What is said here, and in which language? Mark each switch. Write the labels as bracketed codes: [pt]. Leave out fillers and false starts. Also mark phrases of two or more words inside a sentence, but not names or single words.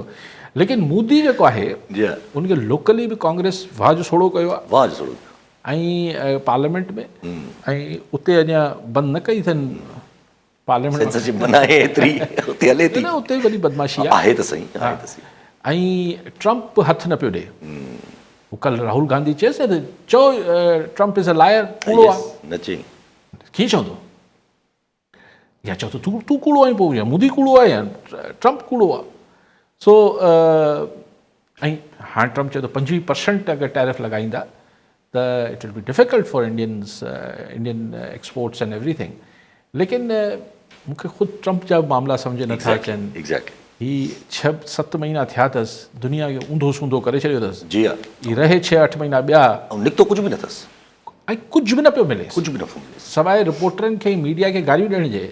[sd] लेकिन मोदी जेको आहे उनखे लोकली बि कांग्रेस वाज सोड़ो कयो आहे ऐं पार्लियामेंट में, ऐं उते अञा बंदि न कई अथनि पार्लियामेंट में, उते वॾी बदमाशी आहे त सही। ऐं ट्रम्प हथु न पियो ॾे, हू कल्ह राहुल गांधी चएसि त चओ [en] Trump is a liar, [sd] कूड़ो आहे, कीअं चवंदो, या चओ त तूं कूड़ो आहीं, पोइ या मोदी कूड़ो आहे या ट्रम्प कूड़ो आहे। सो ऐं हाणे ट्रम्प चए थो 25% अगरि टैरिफ लॻाईंदा त [en] It will be difficult for Indian exports and everything. [sd] लेकिन मूंखे ख़ुदि ट्रम्प जा मामला सम्झ नथा अचनि। ही 6-7 महीना थिया अथसि, दुनिया खे ऊंधो सूंधो करे छॾियो अथसि। जी हा, ही रहे 6-8 महीना ॿिया, ऐं निकितो कुझु बि न अथसि, ऐं कुझु बि न पियो मिले, कुझु बि न पियो मिले सवाइ रिपोर्टरनि खे मीडिया खे गारियूं ॾियण जे।